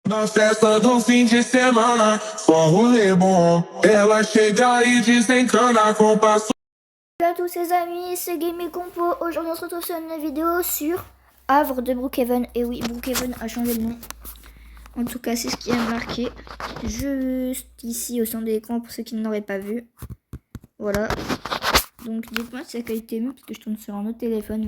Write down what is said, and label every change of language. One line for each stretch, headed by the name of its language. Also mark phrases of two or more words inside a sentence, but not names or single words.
Portuguese: Na festa do fim de semana, só rolê bom. Ela chega e desencana com passo.
French: Salut à tous les amis, c'est Gaming Compo. Aujourd'hui on se retrouve sur une vidéo sur Havre de Brookhaven. Et oui, Brookhaven a changé de nom. En tout cas, c'est ce qui est marqué juste ici au centre de l'écran pour ceux qui ne l'auraient pas vu. Voilà. Donc dites-moi si la qualité est mieux parce que je tourne sur un autre téléphone.